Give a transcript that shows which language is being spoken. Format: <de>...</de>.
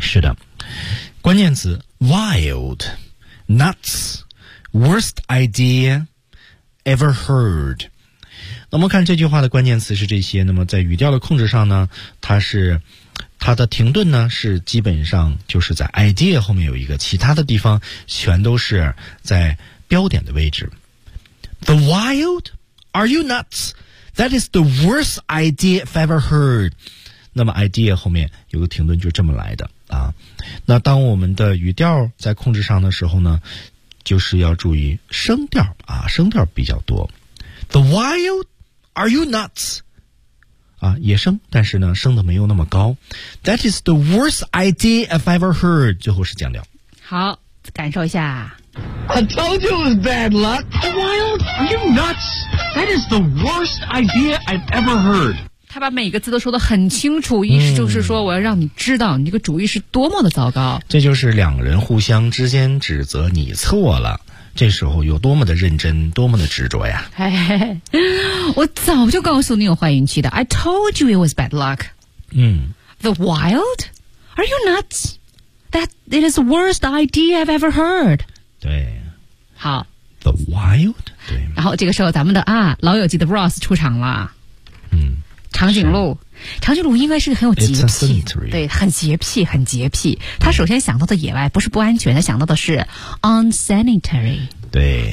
<zh>是的，关键词</zh> <en>wild, nuts, worst idea ever heard。</en> <zh>那么看这句话的关键词是这些，那么在语调的控制上呢，它是它的停顿呢是基本上就是在 idea 后面有一个，其他的地方全都是在标点的位置。</zh> <en>The wild? Are you nuts? That is the worst idea I've ever heard。</en> <zh>那么 idea 后面有个停顿就这么来的啊。那当我们的语调在控制上的时候呢，就是要注意声调啊，声调比较多。</zh> <en>The wild, are you nuts?</en> <zh>啊，野生，但是呢，生的没有那么高。</zh> <en>That is the worst idea I've ever heard.</en> <zh>最后是降调。好，感受一下。</zh> <en>I told you it was bad luck. The wild, are you nuts? That is the worst idea I've ever heard.</en> <zh>他把每个字都说得很清楚，意思就是说，我要让你知道你这个主意是多么的糟糕。这就是两人互相之间指责你错了。这时候有多么的认真，多么的执着呀。嘿嘿，我早就告诉你有怀孕期的。</zh> <en>I told you it was bad luck. The wild? Are you nuts? That it is the worst idea I've ever heard.</en> <zh>对，好，</zh> <en>The wild?</en> <zh>对，然后这个时候咱们的啊老友记的 Ross 出场了。长颈鹿，长颈鹿应该是个很有洁癖，对，很洁癖，很洁癖。他首先想到的野外不是不安全，他想到的是 unsanitary，对，</zh>